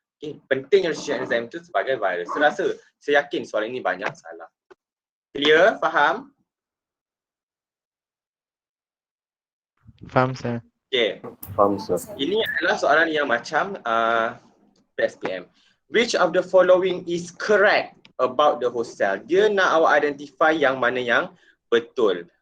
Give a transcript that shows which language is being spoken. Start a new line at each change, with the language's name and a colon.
Malay: Okay, pentingnya restriction enzyme itu sebagai virus. Saya yakin soalan ini banyak salah. Clear? Faham? Faham saya. Okay. Faham sir. Ini adalah soalan yang macam PSPM.
English: Which of the following is correct about the host cell?
Malay: Dia nak awak identify yang mana yang betul.